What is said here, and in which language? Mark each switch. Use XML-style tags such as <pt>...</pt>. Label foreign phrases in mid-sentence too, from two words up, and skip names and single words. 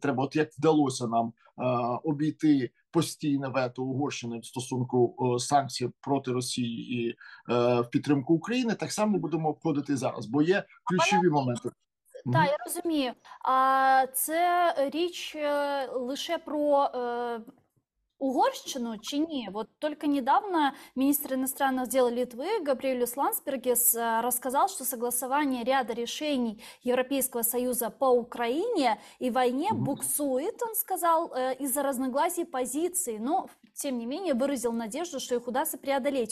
<uk>Треба, от як вдалося нам обійти постійне вето Угорщини в стосунку санкцій проти Росії і в підтримку України, так само будемо обходити зараз, бо є ключові моменти. Та, я розумію. А це річ лише про Угорщину чи ні?</uk> <ru>Вот только недавно министр иностранных дел Литвы Габриэлюс Ландсбергис рассказал, что согласование ряда решений Европейского Союза по Украине и войне буксует, он сказал, из-за разногласий позиций, но тем не менее выразил надежду, что их удастся преодолеть.</ru>